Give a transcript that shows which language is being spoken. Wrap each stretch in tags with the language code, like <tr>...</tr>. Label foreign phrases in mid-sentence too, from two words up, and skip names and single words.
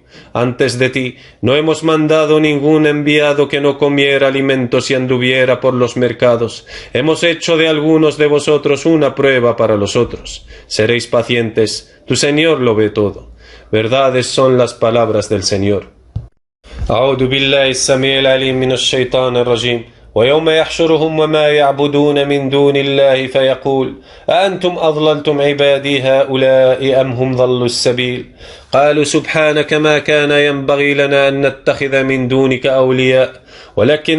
<es>Antes de ti, no hemos mandado ningún enviado que no comiera alimentos y anduviera por los mercados. Hemos hecho de algunos de vosotros una prueba para los otros. Seréis pacientes, tu Señor lo ve todo. Verdades son las palabras del Señor.</es> <ar>أعوذ بالله السميع العليم من الشيطان الرجيم ويوم يحشرهم وما يعبدون من دون الله فيقول أأنتم أضللتم عبادي هؤلاء أم هم ضلوا السبيل قالوا سبحانك ما كان ينبغي لنا أن نتخذ من دونك أولياء ولكن</ar>